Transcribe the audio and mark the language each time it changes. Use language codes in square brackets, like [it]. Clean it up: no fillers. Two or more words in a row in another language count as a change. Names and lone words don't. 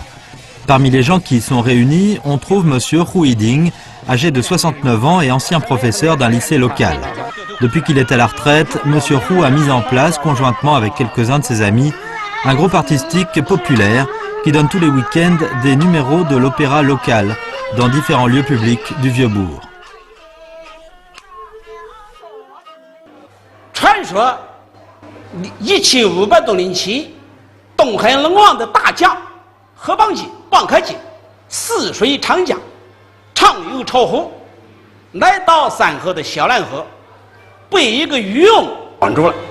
[fr] Parmi les gens qui y sont réunis, on trouve monsieur Hu Yiding, âgé de 69 ans et ancien professeur d'un lycée local. Depuis qu'il est à la retraite, monsieur Hu a mis en place, conjointement avec quelques-uns de ses amis, un groupe artistique populaire qui donne tous les week-ends des numéros de l'opéra local dans différents lieux publics du Vieux-Bourg. [zh] 传说，17500多年前，东海龙王的大将何邦基、蚌壳基泗水长江，畅游潮湖，来到三河的小兰河，被一个渔翁绑住了。